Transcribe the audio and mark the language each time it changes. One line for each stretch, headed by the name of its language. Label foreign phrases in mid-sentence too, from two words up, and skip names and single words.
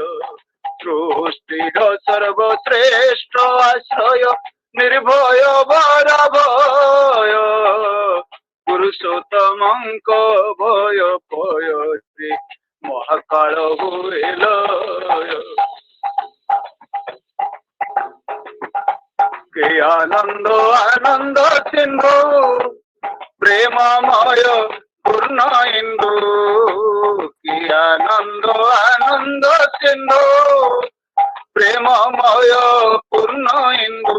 Odia: ସୃଷ୍ଟିର ସର୍ବଶ୍ରେଷ୍ଠ ଆଶ୍ରୟ, ନିର୍ଭୟ ବରାଭୟ, ପୁରୁଷୋତ୍ତମଙ୍କ ଭୟ ପୟରେ ମହାକାଳ ହୁଏ ଲୟ।
Bangla: কে আনন্দ আনন্দ সিন্ধু, প্রেমময় পূর্ণ ইন্দু। কি আনন্দ আনন্দ সিন্ধু, প্রেমময় পূর্ণ ইন্দু।